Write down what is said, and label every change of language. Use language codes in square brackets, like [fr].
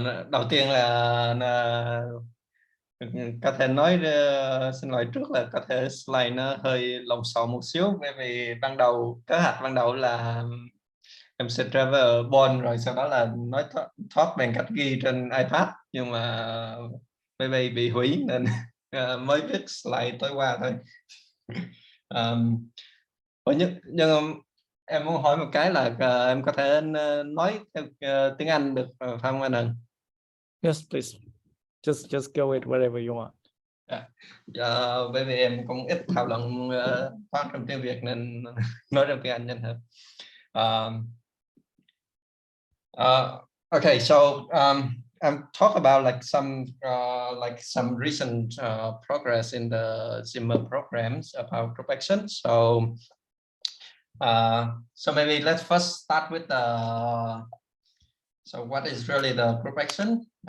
[vi] Đầu tiên là có thể nói xin lỗi trước là có thể slide nó hơi lộn xộn một xíu, bởi vì kế hoạch ban đầu là em sẽ travel Bonn rồi sau đó là nói thoát bằng cách ghi trên iPad, nhưng mà maybe bị hủy nên mới viết slide tối qua thôi. Nhưng em muốn hỏi một cái là em có thể nói theo tiếng Anh được phải không anh Ân? [en] Yes, please. Just go with whatever you want. [vi] Bởi vì em cũng ít thảo luận toán trong tiếng Việt nên nói trong tiếng Anh nhanh hơn. [en] Okay, so I'm talk about like some recent progress in the Zimmer programs about group action. So maybe let's first start with so what is really the group action?